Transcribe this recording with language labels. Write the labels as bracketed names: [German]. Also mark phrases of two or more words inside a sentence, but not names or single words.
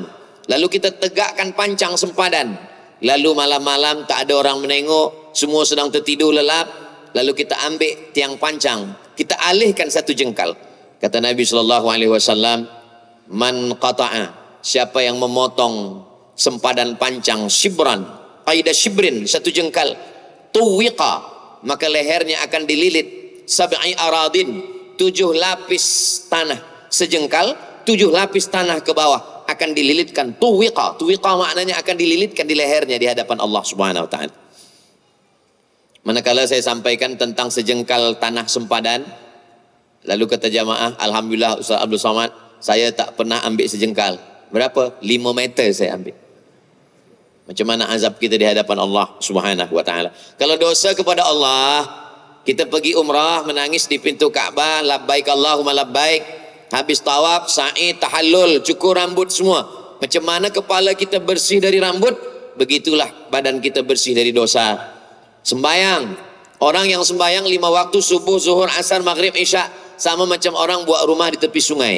[Malay] Lalu kita tegakkan pancang sempadan. Lalu malam-malam tak ada orang menengok, semua sedang tertidur lelap. Lalu kita ambil tiang pancang, kita alihkan satu jengkal. Kata Nabi SAW, [Arabic] من قطع, [Malay] siapa yang memotong sempadan pancang [Arabic] شبرا، قيد شبر, [Malay] satu jengkal, tuwiqa, maka lehernya akan dililit [Arabic] سبع أرضين, [Malay] 7 lapis tanah, sejengkal 7 lapis tanah ke bawah akan dililitkan. Tuwiqa, tuwiqa maknanya akan dililitkan di lehernya di hadapan Allah [Arabic] سبحانه وتعالى. [Malay] Manakala saya sampaikan tentang sejengkal tanah sempadan, lalu kata jamaah, alhamdulillah Ustaz Abdul Somad, saya tak pernah ambil sejengkal. Berapa? 5 meter saya ambil. Macam mana azab kita di hadapan Allah [Arabic] سبحانه وتعالى. [Malay] Kalau dosa kepada Allah, kita pergi umrah, menangis di pintu Ka'bah, [Arabic] لبيك اللهم لبيك, [Malay] habis tawaf, sa'i, tahallul, cukur rambut semua. Macam mana kepala kita bersih dari rambut, begitulah badan kita bersih dari dosa. Sembayang, orang yang sembayang 5 waktu, subuh, zuhur, asar, maghrib, isya, sama macam orang buat rumah di tepi sungai.